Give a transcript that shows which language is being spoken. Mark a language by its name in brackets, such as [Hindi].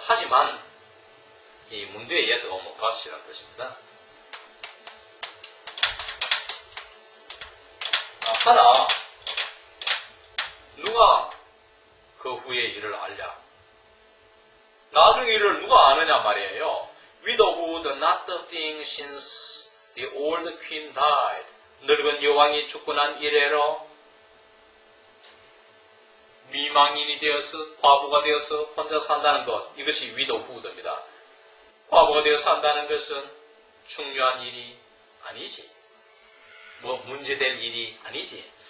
[Korean] 하지만 이 문두의 yet 오면 but이라는 뜻입니다. 하나, 누가 그 후의 일을 알랴? 나중의 일을 누가 아느냐 말이에요. [English] Widowhood not the thing since the old queen died. [Korean] 늙은 여왕이 죽고 난 이래로 미망인이 되어서 과부가 되어서 혼자 산다는 것, 이것이 widowhood입니다. 과부가 되어서 산다는 것은 중요한 일이 아니지. 뭐 문제될 일이 아니지.